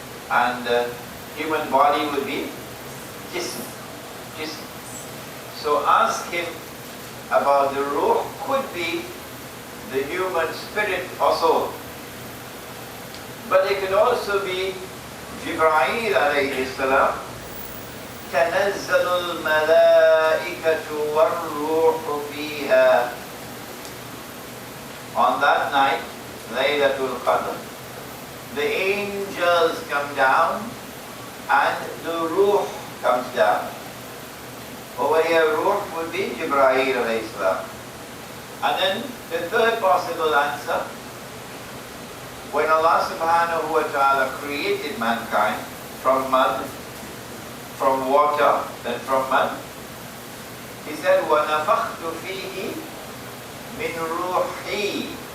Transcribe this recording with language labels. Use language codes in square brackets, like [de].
[en] And human body would be jism. Jism. So ask him about the ruh, could be the human spirit or soul. But it could also be Jibreel alayhi salam. [ar] تنزل الملائكة والروح فيها. [en] On that night, Laylatul Qadr, the angels come down and the ruh comes down. Over here, ruh would be Jibreel alayhi salam. And then the third possible answer, when Allah subhanahu wa ta'ala created mankind from mud, from water, then from mud, he said, [ar] وَنَفَخْتُ فِيهِ مِنْ رُوحِي.